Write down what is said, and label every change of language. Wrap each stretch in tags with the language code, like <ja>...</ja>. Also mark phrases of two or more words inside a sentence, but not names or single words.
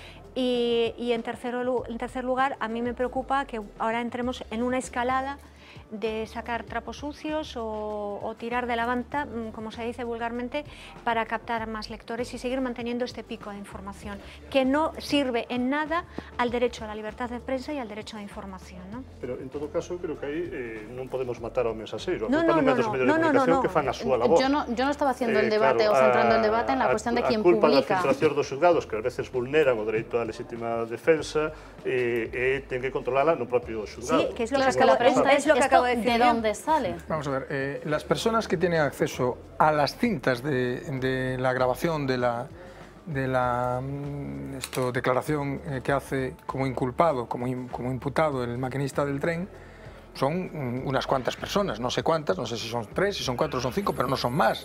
<es>Y en tercer lugar, a mí me preocupa que ahora entremos en una escalada de sacar trapos sucios o tirar de la manta, como se dice vulgarmente, para captar más lectores y seguir manteniendo este pico de información, que no sirve en nada al derecho a la libertad de prensa y al derecho de información, ¿no?</es> <gl>Pero, en todo caso, creo que aí non podemos matar ao mensaxeiro. A culpa non é dos medios de comunicación que fan a súa labor.</gl> <es>Yo no estaba haciendo el debate o centrando el debate en la cuestión de quién publica.</es> <gl>A culpa da filtración dos xulgados, que a veces vulneran o dereito á legítima defensa, ten que controlarla no propio xulgado.</gl> <es>Sí, que es lo que acabo de decir. ¿De dónde sale? Vamos a ver, las personas que tienen acceso a las cintas de la grabación de la declaración que hace como inculpado, como imputado el maquinista del tren, son unas cuantas personas, no sé cuántas, no sé si son 3, si son 4, son 5, pero no son más.</es>